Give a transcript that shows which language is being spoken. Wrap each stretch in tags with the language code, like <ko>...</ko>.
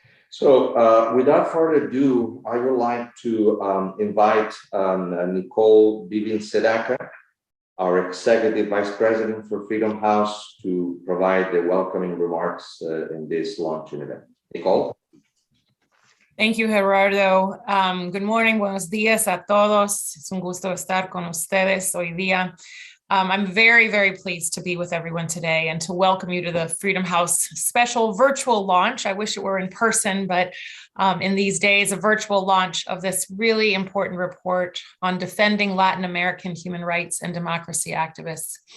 <en>So without further ado, I would like to invite Nicole Bivin-Sedaka, our Executive Vice President for Freedom House, to provide the welcoming remarks in this launching event. Nicole? Thank you, Gerardo. Good morning,</en> <es>buenos días a todos. Es un gusto estar con ustedes hoy día.</es> <en>I'm very, very pleased to be with everyone today and to welcome you to the Freedom House special virtual launch. I wish it were in person, but in these days, a virtual launch of this really important report on defending Latin American human rights and democracy activists.</en>